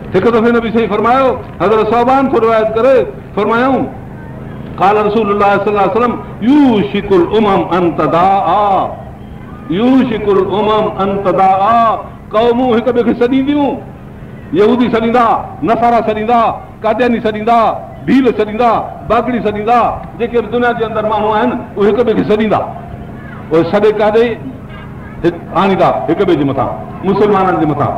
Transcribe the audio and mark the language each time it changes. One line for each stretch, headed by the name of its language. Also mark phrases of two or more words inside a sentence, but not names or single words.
Sindhi: हिकु दफ़े नबी सही फरमायो, हज़रत सौबान थो रिवायत करे फरमायूं
Arabic: قال رسول الله صلى الله عليه وسلم يوشك الأمم أن تداعى، يوشك الأمم أن تداعى,
Sindhi: क़ौमूं हिक ॿिए खे सॾींदियूं, यहूदी सॾींदा, नसारा सॾींदा, कादियानी सॾींदा, भील सॾींदा, बागड़ी सॾींदा, जेके बि दुनिया जे अंदरि माण्हू आहिनि उहे हिक ॿिए खे सॾींदा, उहे सॾे काॾे आणींदा हिक ॿिए जे मथां, मुस्लमाननि जे मथां।